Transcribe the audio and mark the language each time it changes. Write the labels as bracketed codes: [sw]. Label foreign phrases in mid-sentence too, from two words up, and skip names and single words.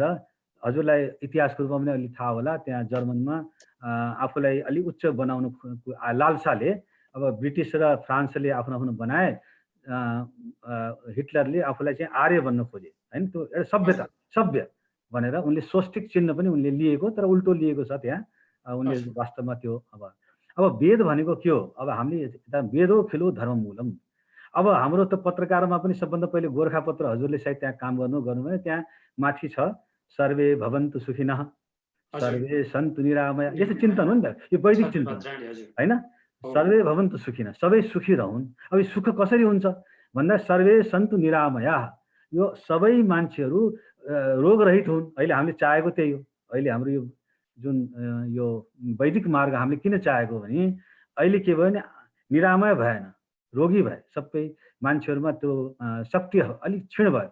[ne] हजुरलाई इतिहासको रूपमा पनि अलि थाहा होला, त्यहाँ जर्मनमा आफूलाई अलि उच्च बनाउनु लालसाले अब ब्रिटिस र फ्रान्सले आफ्नो आफ्नो बनाए, हिटलरले आफूलाई चाहिँ आर्य बन्न खोजे होइन। त्यो एउटा सभ्यता सभ्य भनेर उनले स्वस्तिक चिन्ह पनि उनले लिएको, तर उल्टो लिएको छ त्यहाँ उनले वास्तवमा त्यो। अब वेद भनेको के हो? अब हामीले [sa] वेदो खिलो धर्म मूलम। [ne] अब हाम्रो त पत्रकारमा पनि सबभन्दा पहिले गोर्खापत्र हजुरले सायद त्यहाँ काम गर्नु भने त्यहाँ माथि छ [sa] सर्वे भवन्तु सुखिनः, सर्वे सन्तु निरामया, [ne] यस्तो चिन्तन हो नि त, यो वैदिक चिन्तन होइन। [sa] सर्वे भवन्तु सुखिनः, [ne] सबै सुखी रहन्। अब यो सुख कसरी हुन्छ भन्दा [sa] सर्वे सन्तु निरामया, [ne] यो सबै मान्छेहरू रोगरहित हुन्। अहिले हामीले चाहेको त्यही हो। अहिले हाम्रो यो जुन यो वैदिक मार्ग हामीले किन चाहेको भने अहिले के भयो भने निरामय भएन, रोगी भए सबै मान्छेहरूमा, त्यो शक्ति अलिक क्षीण भयो।